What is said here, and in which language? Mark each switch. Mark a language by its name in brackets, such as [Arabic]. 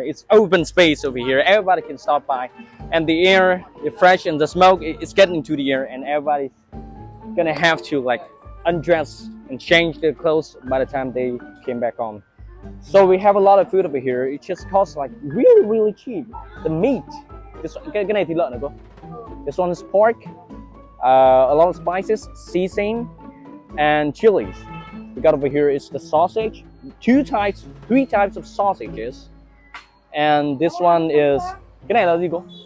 [English] It's open space over here. Everybody can stop by, and the air is fresh, and the smoke is getting into the air, and everybody's gonna have to like undress and change their clothes by the time they came back home. So we have a lot of food over here. It just costs like really cheap. The meat, [Vietnamese] cái này thịt lợn này cô. [English] This one is pork, a lot of spices, seasoning, and chilies. We got over here is the sausage, three types of sausages, and this one is [Vietnamese] cái này là gì cô?